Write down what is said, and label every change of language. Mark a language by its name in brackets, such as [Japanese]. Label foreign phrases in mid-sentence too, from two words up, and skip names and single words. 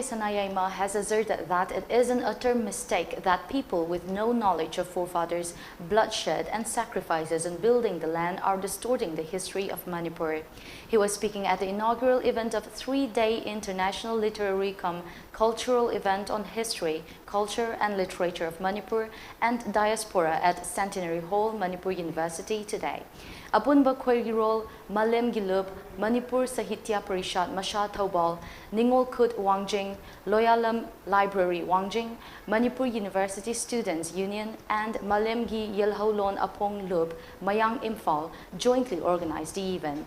[English] Sanayama has asserted that it is an utter mistake that people with no knowledge of forefathers' bloodshed and sacrifices in building the land are distorting the history of Manipur. He was speaking at the inaugural event of a three-day international literary cultural event on history, culture and literature of Manipur and diaspora at Centenary Hall, Manipur University today. Apunba Khwairgirol, Malem Gilub, Manipur Sahitya Parishad Masha Thaubal, Ningol Kut Wangjing, Loyalam Library Wangjing, Manipur University Students Union, and Malem Gi Yelhaulon Apong Lub, Mayang Imphal jointly organized the event.